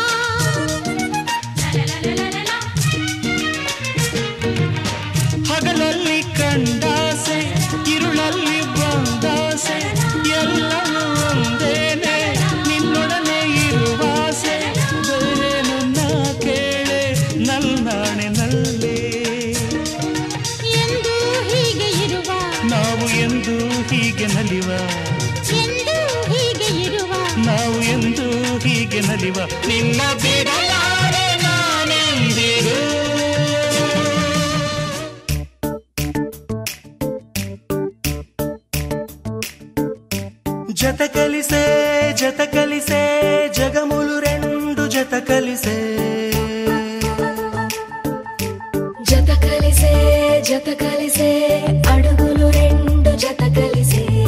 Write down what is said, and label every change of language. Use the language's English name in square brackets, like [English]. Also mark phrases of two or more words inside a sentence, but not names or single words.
[Kannada] ಹಗಲಲ್ಲಿ ಕಂಡಾಸೆ ಇರುಳಲ್ಲಿ ಬಂದಾಸೆ ಎಲ್ಲವೂ ಒಂದೇನೆ ನಿನ್ನೊಡನೆ ಇರುವಾಸೆ ಬೇರೇನು ನಾ ಕೇಳೆ ನಲ್ಲಾಣೆ ನಲ್ಲೇ ಎಂದು ಹೀಗೆ ಇರುವ ನಾವು ಎಂದು ಹೀಗೆ ನಲಿವ ಎಂದು ಹೀಗೆ ಇರುವ ನಾವು ಎಂದು ಹೀಗೆ ನಲಿವ ನಿನ್ನ ಬಿಡಲಾರೆ ನಾನೆಂದಿಗೂ [Telugu] జత కలిసే జగములు రెండు జత కలిసే జత కలిసే అడుగులు రెండు జత కలిసే